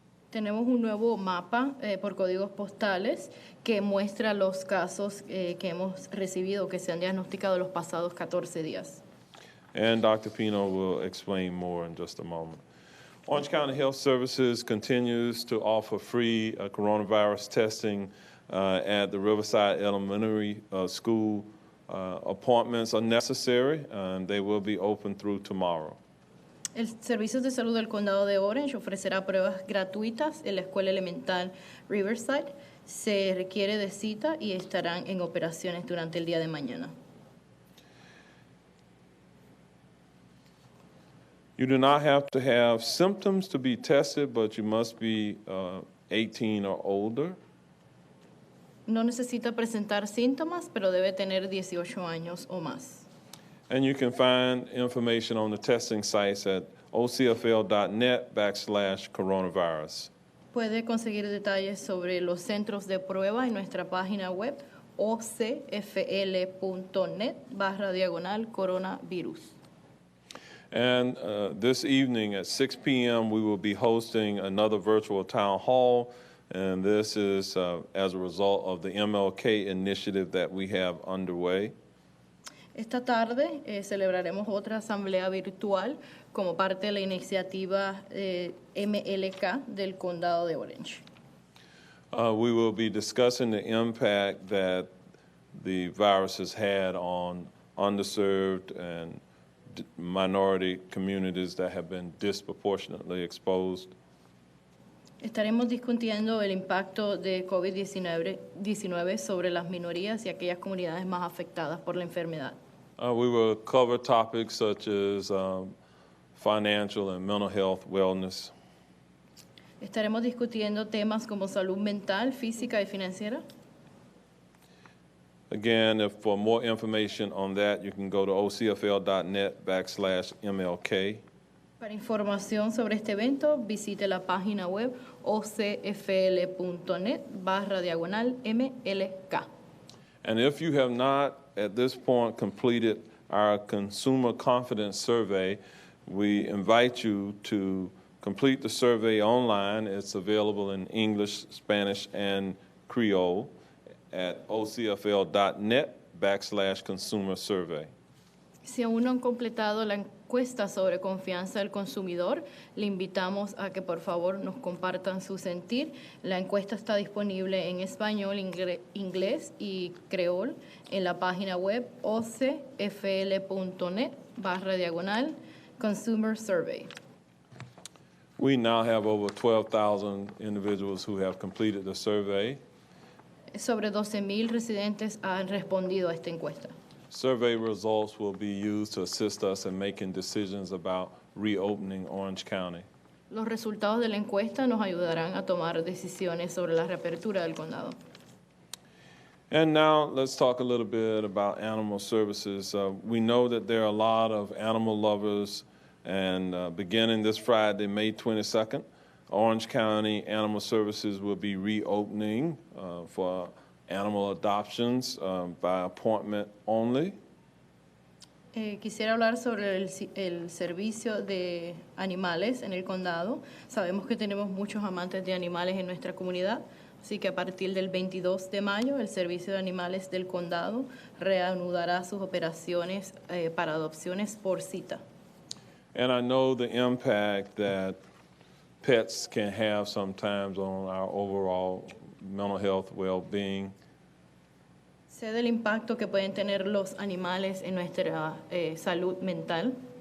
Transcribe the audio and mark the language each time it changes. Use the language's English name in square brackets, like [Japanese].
[Spanish] Tenemos un nuevo mapa por códigos postales que muestra los casos que hemos recibido, que se han diagnosticado los pasados 14 días. [English] And Dr. Pino will explain more in just a moment. Orange County Health Services continues to offer free coronavirus testing at the Riverside Elementary School. Appointments are necessary, and they will be open through tomorrow. [Spanish] El Servicio de Salud del Condado de Orange ofrecerá pruebas gratuitas en la Escuela Elemental Riverside. Se requiere de cita y estarán en operaciones durante el día de mañana. [English] You do not have to have symptoms to be tested, but you must be 18 or older. [Spanish] No necesita presentar síntomas, pero debe tener 18 años o más. [English] And you can find information on the testing sites at ocfl.net/coronavirus. [Spanish] Puede conseguir detalles sobre los centros de prueba en nuestra página web ocfl.net/coronavirus. [English] And this evening at 6 p.m., we will be hosting another virtual town hall, and this is as a result of the MLK initiative that we have underway. [Spanish] Esta tarde celebraremos otra asamblea virtual como parte de la iniciativa MLK del Condado de Orange. [English] We will be discussing the impact that the virus has had on underserved and minority communities that have been disproportionately exposed. [Spanish] Estaremos discutiendo el impacto de COVID-19 sobre las minorías y aquellas comunidades más afectadas por la enfermedad. [English] We will cover topics such as financial and mental health wellness. [Spanish] Estaremos discutiendo temas como salud mental, física y financiera. [English] Again, for more information on that, you can go to ocfl.net/MLK. [Spanish] Para información sobre este evento, visite la página web ocfl.net/MLK. [English] And if you have not, at this point, completed our consumer confidence survey, we invite you to complete the survey online. It's available in English, Spanish, and Creole at ocfl.net/consumer survey. [Spanish] Si aún no han completado la encuesta sobre confianza del consumidor, le invitamos a que por favor nos compartan su sentir. La encuesta está disponible en español, inglés y creol en la página web ocfl.net/consumer survey. [English] We now have over 12,000 individuals who have completed the survey. [Spanish] Sobre 12,000 residentes han respondido a esta encuesta. [English] Survey results will be used to assist us in making decisions about reopening Orange County. [Spanish] Los resultados de la encuesta nos ayudarán a tomar decisiones sobre la reapertura del condado. [English] And now let's talk a little bit about animal services. We know that there are a lot of animal lovers, and beginning this Friday, May 22nd, Orange County Animal Services will be reopening for animal adoptions by appointment only. [Spanish] Quisiera hablar sobre el servicio de animales en el condado. Sabemos que tenemos muchos amantes de animales en nuestra comunidad, así que a partir del 22 de mayo el servicio de animales del condado reanudará sus operaciones para adopciones por cita. [English] And I know the impact that pets can have sometimes on our overall mental health, well-being. [Spanish] Sé del impacto que pueden tener los animales en nuestra salud mental.